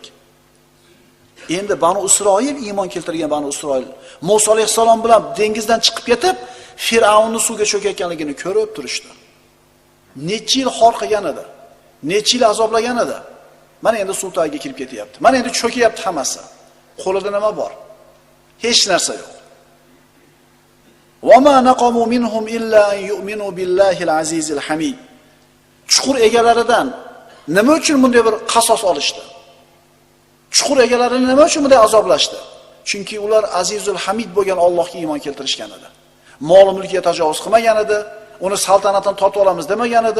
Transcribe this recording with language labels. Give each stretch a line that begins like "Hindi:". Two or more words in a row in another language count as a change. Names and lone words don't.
Uzbek: Endi Banu Isroil iymon keltirgan Banu Isroil Musa alayhisalom bilan dengizdan chiqib ketib, Fir'avnning suvga cho'kayotganligini ko'rib turishdi. Necha yil xor qilgan edi. Necha yil azoblagan edi. Mana endi suv tagiga kirib ketyapti. Mana endi cho'kayapti hammasi. Qo'lida nima bor? Hech narsa yo'q.
Arabic: وما نقموا منهم إلا أن يؤمنوا بالله العزيز الحميد.
Uzbek: Chuqur egalaridan nima uchun bunday bir qasos olishdi? Chuqur egalarini nima uchun bunday azoblashdi? Chunki ular Azizul Hamid bo'lgan Allohga iymon keltirishgan edi. Mol mulkiga tajovuz qilmagan edi, uni saltanatdan tortib olamiz demagan edi.